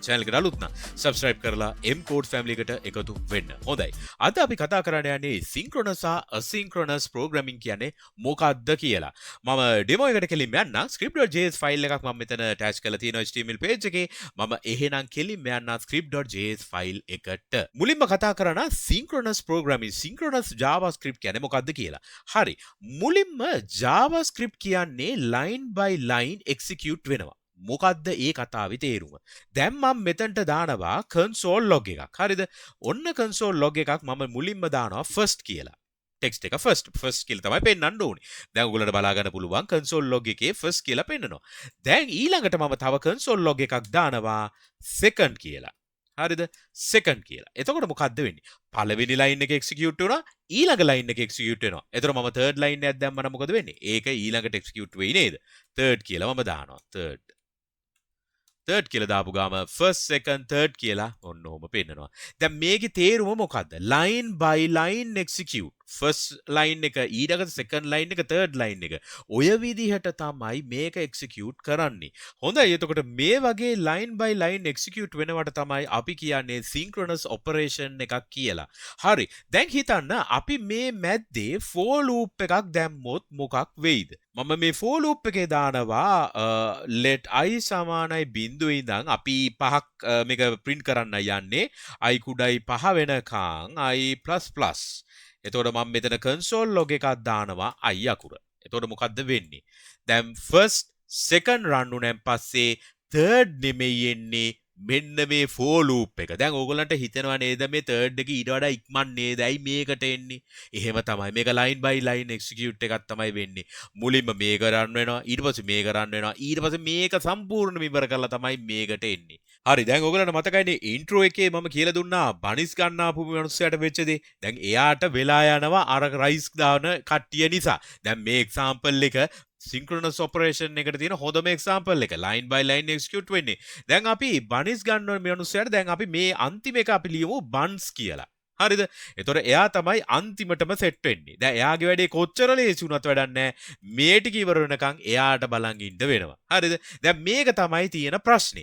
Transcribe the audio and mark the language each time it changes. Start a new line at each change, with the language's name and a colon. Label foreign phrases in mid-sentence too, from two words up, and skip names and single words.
Sinhala: channel එකට අලුත් නම් subscribe කරලා MCodes family එකට එකතු වෙන්න. හොඳයි. අද අපි කතා කරන්න යන්නේ synchronous සහ
English: asynchronous programming
Sinhala: කියන්නේ මොකක්ද කියලා. මම demo එකට කෙලින්ම යන්නම්. script.js file එකක් මම මෙතන attach කරලා තියෙනවා
English: HTML page
Sinhala: එකේ. මම එහෙනම් කෙලින්ම යන්නම් script.js file එකට. මුලින්ම කතා කරන
English: synchronous programming synchronous JavaScript
Sinhala: කියන්නේ මොකක්ද කියලා. හරි. මුලින්ම JavaScript කියන්නේ
English: line by line execute
Sinhala: වෙනවා. මොකද්ද ඒ කතාවේ තේරුම? දැන් මම මෙතනට දානවා
English: console log
Sinhala: එකක්. හරිද? ඔන්න
English: console log
Sinhala: එකක් මම මුලින්ම දානවා first කියලා. text එක first කියලා තමයි පෙන්නන්න ඕනේ. දැන් ඔයගොල්ලන්ට බලා ගන්න පුළුවන්
English: console log
Sinhala: එකේ first කියලා පෙන්නනවා. දැන් ඊළඟට මම තව
English: console log
Sinhala: එකක් දානවා second කියලා. හරිද? second කියලා. එතකොට මොකද්ද වෙන්නේ? පළවෙනි line එක execute වුණා ඊළඟ line එක execute වෙනවා. එතකොට මම
English: third line
Sinhala: එකක් දැම්මම මොකද වෙන්නේ? ඒක ඊළඟට execute වෙයි නේද? third කියලා මම දානවා. third කියලා දාපු ගාම
English: first second third
Sinhala: කියලා ඔන්න ඔහොම පෙන්නනවා. දැන් මේකේ තේරුම මොකද්ද?
English: line by line execute. first line
Sinhala: එක ඊළඟට
English: second line
Sinhala: එක
English: third line
Sinhala: එක ඔය විදිහට තමයි මේක execute කරන්නේ. හොඳයි. එතකොට මේ වගේ
English: line by line execute
Sinhala: වෙනවට තමයි අපි කියන්නේ
English: synchronous operation
Sinhala: එකක් කියලා. හරි. දැන් හිතන්න අපි මේ මැද්දේ
English: for loop
Sinhala: එකක් දැම්මොත් මොකක් වෙයිද? මම මේ
English: for loop
Sinhala: එකේ දානවා
English: let i
Sinhala: සමානයි 0 ඉඳන් අපි 5ක් මේක print කරන්න යන්නේ i කුඩයි 5 වෙනකන් i++. එතකොට මම මෙතන
English: console log
Sinhala: එකක් දානවා i අකුර. එතකොට මොකද්ද වෙන්නේ? දැන්
English: first second run
Sinhala: උනෙන් පස්සේ third නෙමෙයි එන්නේ මෙන්න මේ
English: for loop
Sinhala: එක. දැන් ඕගොල්ලන්ට හිතෙනවා නේද මේ third එක ඊට වඩා ඉක්මන් නේද? ඇයි මේකට එන්නේ? එහෙම තමයි. මේක
English: line by line execute
Sinhala: එකක් තමයි වෙන්නේ. මුලින්ම මේක run වෙනවා, ඊට පස්සේ මේක run වෙනවා, ඊට පස්සේ මේක සම්පූර්ණයෙන්ම ඉවර කරලා තමයි මේකට එන්නේ. හරි. දැන් ඕගොල්ලන්ට මතකයිනේ intro එකේ මම කියලා දුන්නා බනිස් ගන්න ආපු මිනිස්සයාට වෙච්ච දේ. දැන් එයාට වෙලා යනවා අර rice දාන කට්ටිය නිසා. දැන් මේ example එක
English: synchronous operation
Sinhala: එකට තියෙන හොඳම example එක
English: line by line execute
Sinhala: වෙන්නේ. දැන් අපි buns ගන්න ඕන මිනිස්සයාට දැන් අපි මේ අන්තිම එක අපි ලියමු buns කියලා. හරිද? එතකොට එයා තමයි අන්තිමටම සෙට් වෙන්නේ. දැන් එයාගේ වැඩේ කොච්චර ලේසි වුණත් වැඩක් නැහැ. මේ ටික ඉවර වෙනකන් එයාට බලන් ඉන්න වෙනවා. හරිද? දැන් මේක තමයි තියෙන ප්‍රශ්නේ.